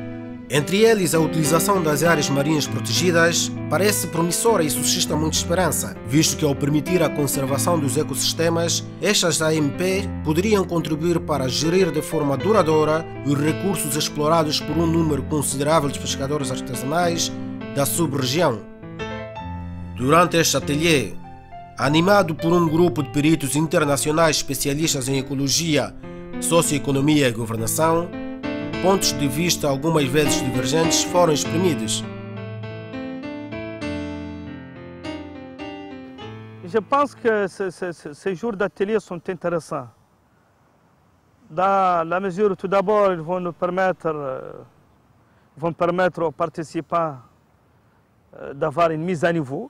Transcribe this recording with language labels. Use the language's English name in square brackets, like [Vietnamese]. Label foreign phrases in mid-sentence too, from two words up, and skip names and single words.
[Portuguese] Entre eles, a utilização das áreas marinhas protegidas parece promissora e suscita muita esperança, visto que ao permitir a conservação dos ecossistemas, estas AMP poderiam contribuir para gerir de forma duradoura os recursos explorados por um número considerável de pescadores artesanais da sub-região. Durante este ateliê, animado por um grupo de peritos internacionais especialistas em ecologia, socioeconomia e governação, pontos de vista algumas vezes divergentes foram exprimidos. [French] Je pense que ces jours d'atelier sont intéressants. Dans la mesure où tout d'abord ils vont permettre aux participants d'avoir une mise à niveau.